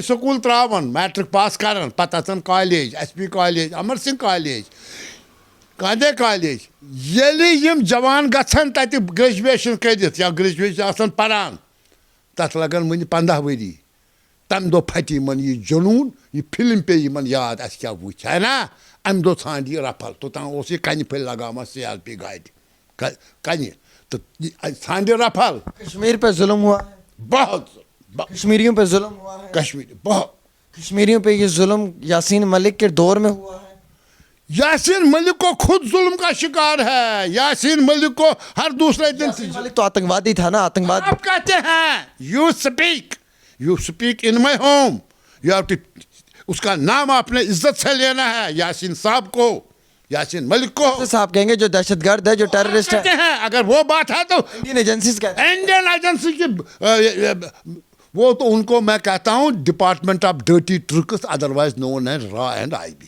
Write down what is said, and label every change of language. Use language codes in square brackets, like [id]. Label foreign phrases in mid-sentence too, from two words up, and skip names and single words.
[ks] سکوٗل ترٛاوَن میٹرِک پاس کَرَن پَتہٕ اَژَن کالیج ایس پی کالیج امر سنگھ کالیج کاندے کالیج ییٚلہِ یِم جوان گژھن تَتہِ گرٛیجویشَن کٔرِتھ یا گرٛیجویشَن آسان پَران تَتھ لَگَن وٕنہِ 15 ؤری تَمہِ دۄہ پھَٹہِ یِمَن یہِ جنوٗن یہِ فِلم پیٚیہِ یِمَن یاد اَسہِ کیٛاہ وٕچھ ہے نا اَمہِ دۄہ ژھانٛڈِ یہِ رَفل توٚتام اوس یہِ کَنہِ پھٔلۍ لگاوان سی آر پی گاڑِ کَنہِ تہٕ ژھانٛڈِ رَفل [ur] کشمیر پہ ظلم ہوا ہے, بہت کشمیریوں پہ ظلم ہوا ہے, کشمیری بہت کشمیریوں پہ یہ ظلم یاسین ملک کے دور میں ہوا ہے. یاسین ملک کو خود ظلم کا شکار ہے. یاسین ملک کو ہر دوسرے دن یاسین ملک تو آتنکوادی تھا نا, آتنکواد. آپ کہتے ہیں [en] you speak in my home, you have to [ur] اس کا نام آپ نے عزت سے لینا ہے. یاسین صاحب کو, یاسین ملک کو صاحب کہیں گے جو دہشت گرد ہے, جو ٹیررسٹ ہے. کہتے ہیں اگر وہ بات ہے تو [en] Indian agencies [ur] کہتے ہیں. [en] Indian agency [ur] کی وہ تو ان کو میں کہتا ہوں [en] department of dirty tricks otherwise known as RAW and IB.